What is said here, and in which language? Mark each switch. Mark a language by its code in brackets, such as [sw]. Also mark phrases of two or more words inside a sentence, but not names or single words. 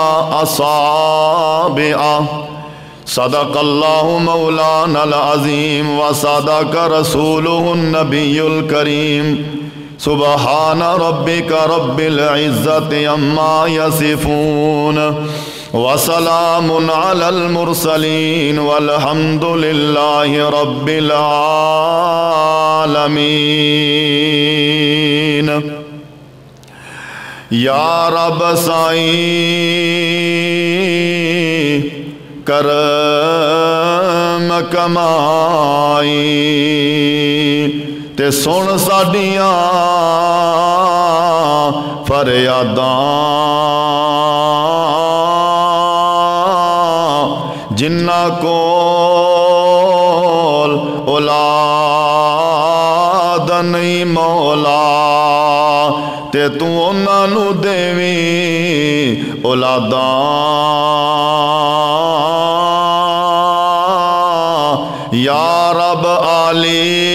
[ar] أصابعه صدق الله مولانا العظيم وصدق رسوله النبي الكريم سبحان ربك رب العزة عما يصفون وسلام على المرسلين والحمد لله رب العالمين یا رب [pa] سائیں کرم کمائی تے سن ساڈیاں فریاداں جنہ کول اولاد نہیں مولا تے تو انہاں نو دیویں اولاداں [ar] یا رب [pa] علی